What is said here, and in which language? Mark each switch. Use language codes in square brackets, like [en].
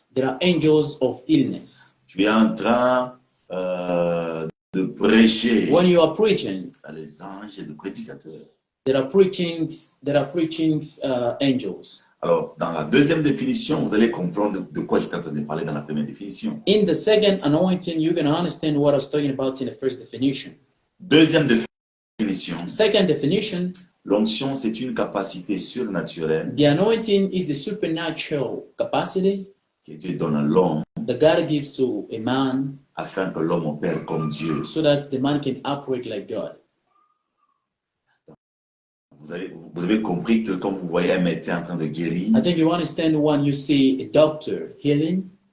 [en] there are angels of illness. [fr] Tu es en train de prêcher. [en] When you are preaching, [fr] Il y a les anges de prédicateurs. [en] there are preaching angels. [fr] Alors, dans la deuxième définition, vous allez comprendre de quoi j'étais en train de parler dans la première définition. [en] In the second anointing, you're going to understand what I was talking about in the first definition. [fr] Deuxième définition, [en] Second definition, [fr] l'onction, c'est une capacité surnaturelle [en] the anointing is the supernatural capacity [fr] que Dieu donne à l'homme [en] that God gives to a man [fr] afin que l'homme opère comme Dieu. [en] so that the man can operate like God. [fr] Vous avez compris que quand vous voyez un médecin en train de guérir, [en] I think you understand when you see a doctor healing,